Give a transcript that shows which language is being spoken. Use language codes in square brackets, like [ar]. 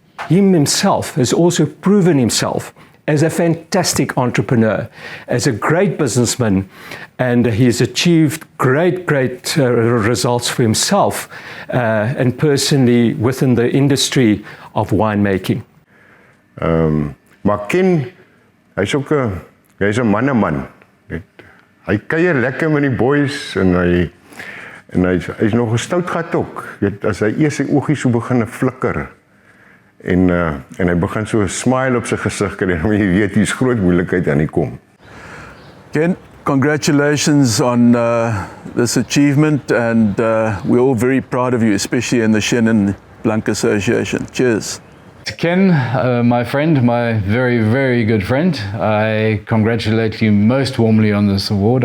[en] Him himself has also proven himself as a fantastic entrepreneur, as a great businessman, and he's achieved great results for himself and personally within the industry of winemaking. [af] Maar Ken, hy's ook 'n manneman. Hy kuier lekker met die boys en hy's nog 'n stout gat ook. Weet, as hy eers sy oogies so begin flikker en hy begin so 'n smile op sy gesig kry, dan jy weet hier's groot moeilikheid aan die kom. [en] Ken, congratulations on this achievement, and we're all very proud of you, especially in the Chenin Blanc Association. Cheers. Ken, my friend, my very, very good friend, I congratulate you most warmly on this award.